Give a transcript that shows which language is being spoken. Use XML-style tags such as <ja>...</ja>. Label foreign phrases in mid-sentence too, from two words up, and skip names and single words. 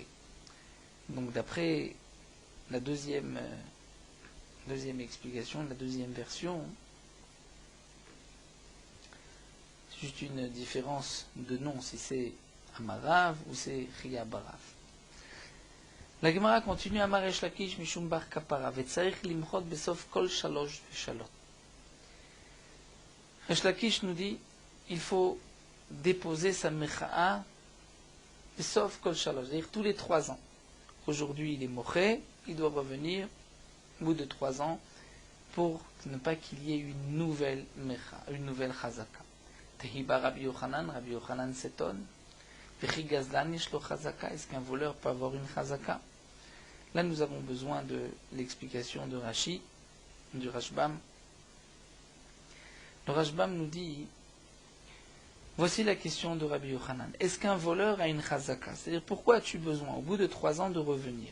<fr>Donc d'après la deuxième explication, la deuxième version, c'est juste une différence de nom, si c'est Amarav ou c'est Chia Barav. La Gemara continue,</fr> <he>אמר ריש לקיש משום בר קפרא, וצריך למחות בסוף כל שלש ושלש.</he> <fr>Resh Lakish nous dit, il faut déposer sa mecha'a</fr> <he>בסוף כל שלש,</he> <fr>c'est-à-dire tous les 3 ans. Aujourd'hui il est moché, il doit revenir au bout de 3 ans pour ne pas qu'il y ait une nouvelle mecha, une nouvelle chazaka. Tehiba Rabbi Yochanan s'étonne.</fr> <he>וכי גזלן יש לו חזקה,</he> <fr>est-ce qu'un voleur peut avoir une chazaka? Là nous avons besoin de l'explication de Rashi, du Rashbam. Le Rashbam nous dit, voici la question de Rabbi Yochanan. Est-ce qu'un voleur a une chazaka? C'est-à-dire, pourquoi as-tu besoin, au bout de 3 ans, de revenir?</fr>